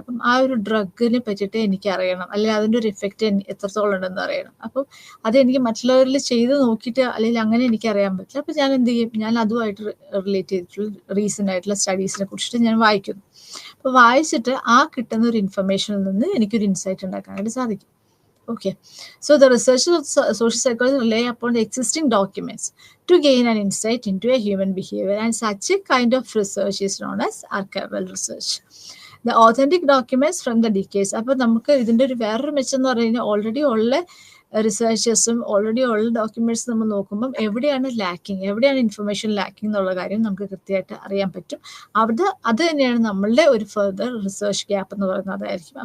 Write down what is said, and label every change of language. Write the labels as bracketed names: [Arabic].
[Malayalam] അപ്പം ആ ഒരു ഡ്രഗിനെ പറ്റിയിട്ട് എനിക്ക് അറിയണം, അല്ലെങ്കിൽ അതിൻ്റെ ഒരു ഇഫക്റ്റ് എത്രത്തോളം ഉണ്ടെന്ന് അറിയണം. അപ്പം അതെനിക്ക് മറ്റുള്ളവരിൽ ചെയ്ത് നോക്കിയിട്ട് അല്ലെങ്കിൽ അങ്ങനെ എനിക്ക് അറിയാൻ പറ്റില്ല. അപ്പം ഞാൻ എന്ത് ചെയ്യും, ഞാൻ അതുമായിട്ട് റിലേറ്റ് ചെയ്തിട്ടുള്ള റീസെൻ്റ് ആയിട്ടുള്ള സ്റ്റഡീസിനെ കുറിച്ചിട്ട് ഞാൻ വായിക്കുന്നു. അപ്പോൾ വായിച്ചിട്ട് ആ കിട്ടുന്ന ഒരു ഇൻഫർമേഷനിൽ നിന്ന് എനിക്കൊരു ഇൻസൈറ്റ് ഉണ്ടാക്കാനായിട്ട് സാധിക്കും. [English] Okay, so the researchers of social psychology rely upon the existing documents to gain an insight into a human behavior, and such a kind of research is known as archival research. The authentic documents from the decades. [Malayalam] അപ്പോൾ നമുക്ക് ഇതിൻ്റെ ഒരു വേറൊരു മെച്ചം എന്ന് പറഞ്ഞു കഴിഞ്ഞാൽ already ഉള്ള റിസർച്ചേഴ്സും ഓൾറെഡി ഉള്ള ഡോക്യുമെന്റ്സ് നമ്മൾ നോക്കുമ്പം എവിടെയാണ് ലാക്കിങ്, എവിടെയാണ് ഇൻഫർമേഷൻ ലാക്കിങ് എന്നുള്ള കാര്യം നമുക്ക് കൃത്യമായിട്ട് അറിയാൻ പറ്റും. അത് തന്നെയാണ് നമ്മളുടെ ഒരു ഫർദർ റിസർച്ച് ഗ്യാപ്പ് എന്ന് പറയുന്നത്, അതായിരിക്കും.